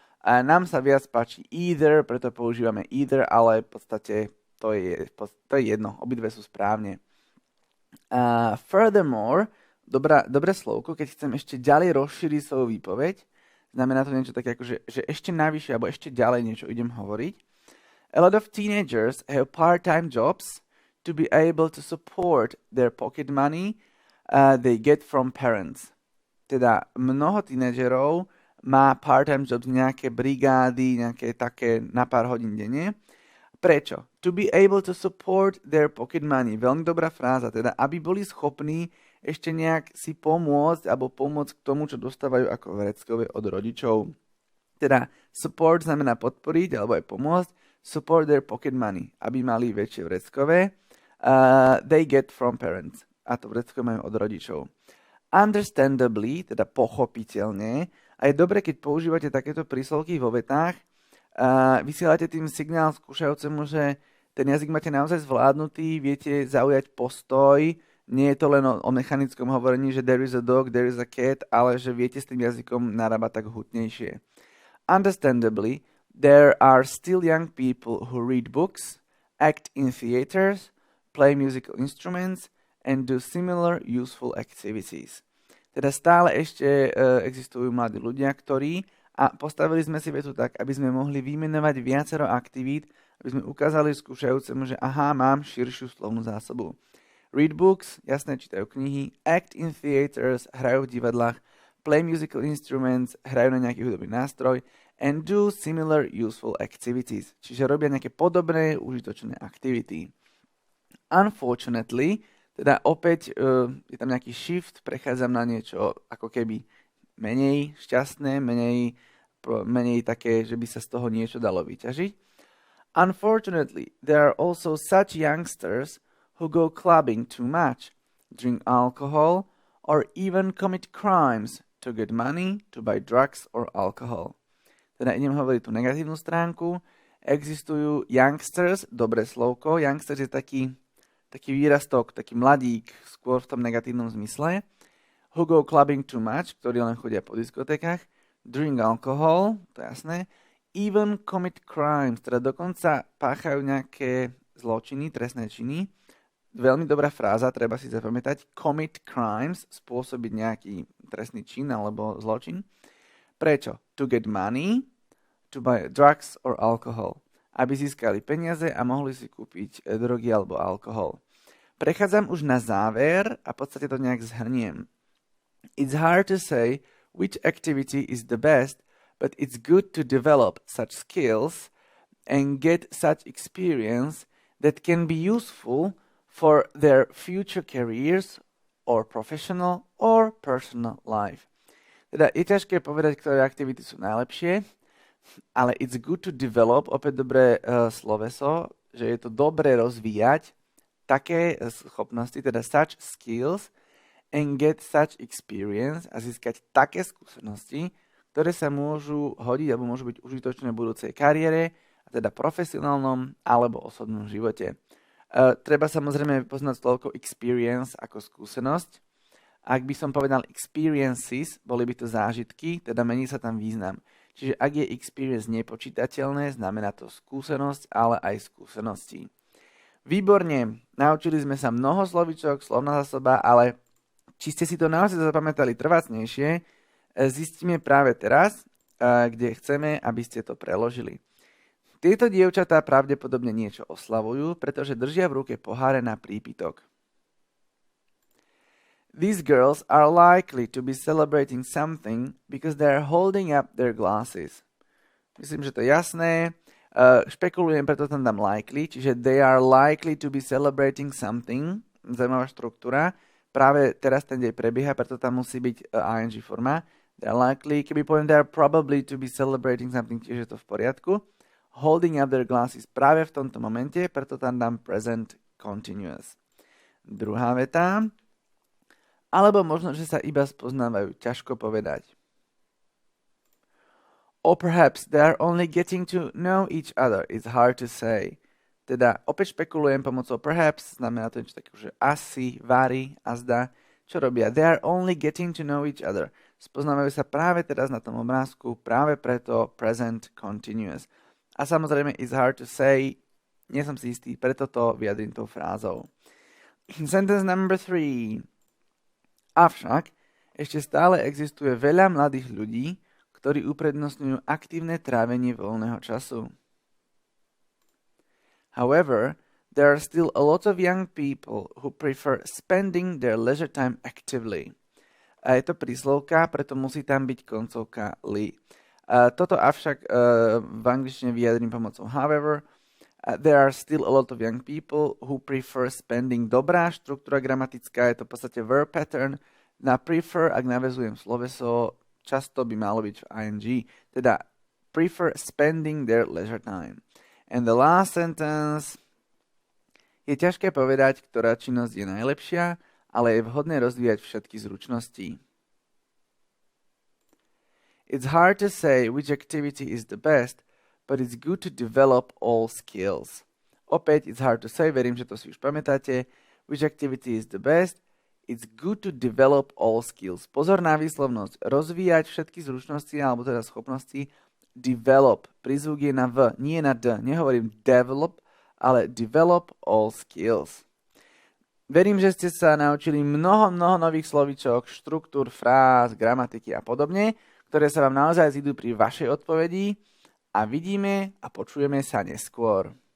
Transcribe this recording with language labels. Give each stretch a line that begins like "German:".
Slovak: A nám sa viac páči either, preto používame either, ale v podstate to je jedno, obidve sú správne. Furthermore, dobré slovko, keď chcem ešte ďalej rozšíriť svoju výpoveď, znamená to niečo také ako, že ešte navyše alebo ešte ďalej niečo idem hovoriť.
English: A lot of teenagers have part-time jobs to be able to support their pocket money they get from parents.
Slovak: Teda mnoho tínedžerov má
English: part-time jobs,
Slovak: nejaké brigády, nejaké také na pár hodín denne. Prečo?
English: To be able to support their pocket money.
Slovak: Veľmi dobrá fráza, teda aby boli schopní ešte nejak si pomôcť alebo pomôcť k tomu, čo dostávajú ako vreckové od rodičov. Teda support znamená podporiť alebo aj pomôcť.
English: Support their pocket money,
Slovak: aby mali väčšie vreckové.
English: They get from parents.
Slovak: A to vrecko majú od rodičov.
English: Understandably,
Slovak: teda pochopiteľne, a je dobre, keď používate takéto príslovky vo vetách, vysielate tým signál skúšajúcemu, že ten jazyk máte naozaj zvládnutý, viete zaujať postoj, nie je to len o mechanickom hovorení, že
English: there is a dog, there is a cat,
Slovak: ale že viete s tým jazykom narábať tak hutnejšie.
English: Understandably, there are still young people who read books, act in theaters, play musical instruments, and do similar useful activities.
Slovak: Teda stále ešte existujú mladí ľudia, ktorí, a postavili sme si vetu tak, aby sme mohli vymenovať viacero aktivít, aby sme ukázali skúšajúcemu, že aha, mám širšiu slovnú zásobu.
English: Read books,
Slovak: jasné, čítajú knihy,
English: act in theaters,
Slovak: hrajú v divadlách,
English: play musical instruments,
Slovak: hrajú na nejaký hudobný nástroj,
English: and do similar useful activities,
Slovak: čiže robia nejaké podobné užitočné aktivity.
English: Unfortunately,
Slovak: teda opäť je tam nejaký shift, prechádzam na niečo ako keby menej šťastné, menej také, že by sa z toho niečo dalo vyťažiť.
English: Unfortunately, there are also such youngsters who go clubbing too much, drink alcohol, or even commit crimes to get money to buy drugs or alcohol.
Slovak: Teda idem hovoriť tú negatívnu stránku. Existujú
English: youngsters,
Slovak: dobré slovko. Youngsters je taký výrastok, taký mladík, skôr v tom negatívnom zmysle.
English: Who go clubbing too much,
Slovak: ktorí len chodia po diskotékach.
English: Drink alcohol,
Slovak: to je jasné.
English: Even commit crimes,
Slovak: teda dokonca páchajú nejaké zločiny, trestné činy. Veľmi dobrá fráza, treba si zapamätať.
English: Commit crimes,
Slovak: spôsobiť nejaký trestný čin alebo zločin. Prečo?
English: To get money, to buy drugs or alcohol.
Slovak: Aby získali peniaze a mohli si kúpiť drogy alebo alkohol. Prechádzam už na záver a v podstate to nejak zhrniem.
English: It's hard to say which activity is the best, but it's good to develop such skills and get such experience that can be useful for their future careers or professional or personal life.
Slovak: Teda je ťažké povedať, ktoré aktivity sú najlepšie, ale
English: it's good to develop,
Slovak: opäť dobré sloveso, že je to dobré rozvíjať také schopnosti, teda
English: such skills and get such experience
Slovak: a získať také skúsenosti, ktoré sa môžu hodiť alebo môžu byť užitočné v budúcej kariére, a teda profesionálnom alebo osobnom živote. Treba samozrejme poznať slovko experience ako skúsenosť. Ak by som povedal experiences, boli by to zážitky, teda mení sa tam význam. Čiže ak je experience nepočítateľné, znamená to skúsenosť, ale aj skúsenosti. Výborne, naučili sme sa mnoho slovíčok, slovná zásoba, ale či ste si to naozaj zapamätali trvácnejšie, zistíme práve teraz, kde chceme, aby ste to preložili. Tieto dievčatá pravdepodobne niečo oslavujú, pretože držia v ruke poháre na prípitok.
English: These girls are likely to be celebrating something because they are holding up their glasses.
Slovak: Myslím, že to je jasné. Špekulujem, preto tam dám likely, čiže
English: they are likely to be celebrating something.
Slovak: Zaujímavá štruktúra. Práve teraz ten dej prebieha, preto tam musí byť ing forma.
English: They are likely,
Slovak: keby poviem
English: they are probably to be celebrating something,
Slovak: tiež je to v poriadku.
English: Holding up their glasses
Slovak: práve v tomto momente, preto tam dám present continuous. Druhá veta. Alebo možno, že sa iba spoznávajú, ťažko povedať.
English: Or perhaps they are only getting to know each other, it's hard to say.
Slovak: Teda opäť špekulujem pomocou perhaps, znamená to niečo také, že asi, vari, azda. Čo robia?
English: They are only getting to know each other.
Slovak: Spoznávajú sa práve teraz na tom obrázku, práve preto present continuous. A samozrejme
English: it's hard to say,
Slovak: nie som si istý, preto to vyjadrím tou frázou.
English: Sentence number 3.
Slovak: Avšak ešte stále existuje veľa mladých ľudí, ktorí uprednostňujú aktívne trávenie voľného času.
English: However, there are still a lot of young people who prefer spending their leisure time actively.
Slovak: A je to príslovka, preto musí tam byť koncovka li. Toto avšak v angličtine vyjadrím pomocou however.
English: There are still a lot of young people who prefer spending.
Slovak: Dobrá štruktúra gramatická, je to v podstate verb pattern. Na prefer, ak navezujem sloveso, často by malo byť v ing. Teda
English: prefer spending their leisure time. And the last sentence.
Slovak: Je ťažké povedať, ktorá činnosť je najlepšia, ale je vhodné rozvíjať všetky zručnosti.
English: It's hard to say which activity is the best, but it's good to develop all skills.
Slovak: Opäť,
English: it's hard to say,
Slovak: verím, že to si už pamätáte.
English: Which activity is the best? It's good to develop all skills.
Slovak: Pozor na výslovnosť. Rozvíjať všetky zručnosti, alebo teda schopnosti. Develop. Prízvuk je na v, nie na d. Nehovorím develop, ale
English: develop all skills.
Slovak: Verím, že ste sa naučili mnoho nových slovíčok, štruktúr, fráz, gramatiky a podobne, ktoré sa vám naozaj zídu pri vašej odpovedi a vidíme a počujeme sa neskôr.